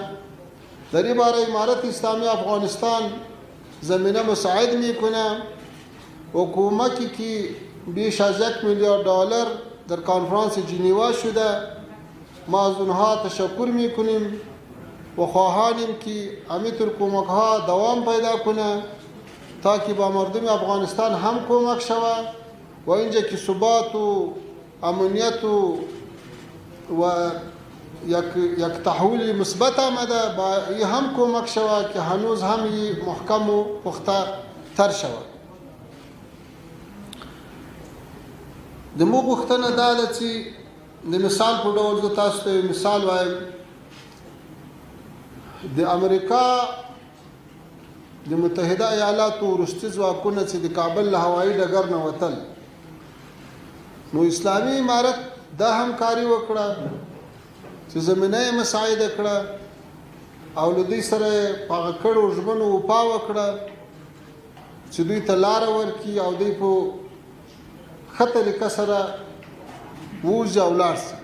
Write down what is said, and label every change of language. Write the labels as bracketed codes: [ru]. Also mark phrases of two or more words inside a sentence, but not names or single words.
[fa] در این باره امارت اسلامی افغانستان زمینه مساعد می کنه و کمکی که بیش از $1 میلیارد در کنفرانس جنیوا شده ما از اونها تشکر میکنیم و خواهانیم که همینطور کمک ها دوام پیدا کنه تا که با مردم افغانستان هم کمک شود و اینجا که ثبات و امنیت و یک تحول مثبت آمده با این هم کمک شود که هنوز هم این محکم و پخته تر شود. [ps] د مو غوښتنه دا ده چې د مثال په ډول زه تاسو ته مثال وایم. د امریکا د متحده ایالاتو وروستي ځواکونه چې د کابل له هوایي ډګر نه وتل، نو اسلامي امارت دا همکاري وکړه چې زمینه یې مساعده کړه او له دوی سره یې په هغه کړو ژمنو وفا وکړه چې دوی ته لاره ورکړي او دوی په ښه طریقه سره ووځي او لاړ شي.